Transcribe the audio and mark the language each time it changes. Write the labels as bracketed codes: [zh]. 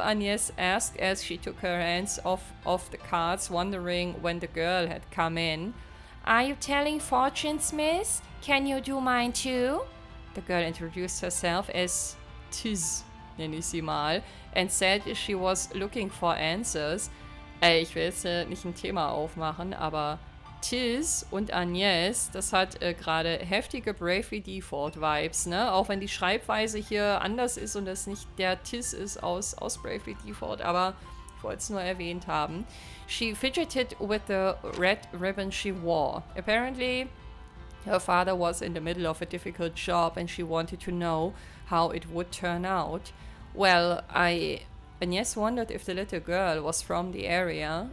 [en] Agnès asked as she took her hands off the cards, wondering when the girl had come in. "Are you telling fortunes, miss? Can you do mine too?" The girl introduced herself as Tiz, [de] nenne ich sie mal, [en] and said she was looking for answers. [de] Ich will jetzt nicht ein Thema aufmachen, aber Tiz und Agnès, das hat gerade heftige Bravely Default Vibes, ne? Auch wenn die Schreibweise hier anders ist und das nicht der Tiz ist aus Bravely Default, aber ich wollte es nur erwähnt haben. [en] She fidgeted with the red ribbon she wore. Apparently, her father was in the middle of a difficult job and she wanted to know how it would turn out. Well, Agnès wondered if the little girl was from the area.